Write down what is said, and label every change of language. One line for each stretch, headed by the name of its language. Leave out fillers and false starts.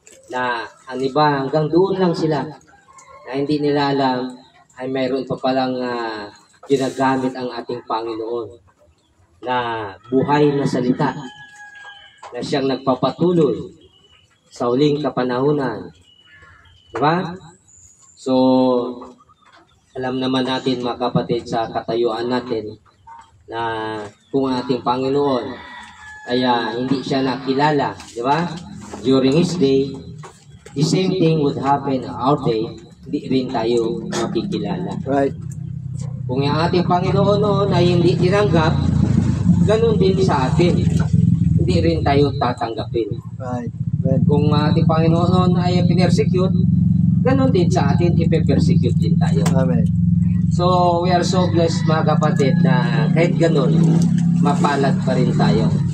Filipino: Na ang iba hanggang doon lang sila na hindi nila alam ay mayroon pa palang ginagamit ang ating Panginoon na buhay na salita na siyang nagpapatuloy sa huling kapanahunan. Diba? So, alam naman natin mga kapatid sa katayuan natin na kung ang ating Panginoon ay hindi siya nakilala, diba?
English: During His day, the same thing would happen our day,
Filipino: hindi rin tayo makikilala.
English: Right.
Filipino: Kung ang ating Panginoon noon ay hindi tinanggap, ganun din sa atin. Hindi rin tayo tatanggapin.
English: Right. Amen.
Filipino: Kung ating Panginoon ay pinersecute, ganon din sa atin, ipe-persecute din tayo. Amen.
English: So, we are so blessed
Filipino: mga kapatid na kahit ganon, mapalad pa rin tayo.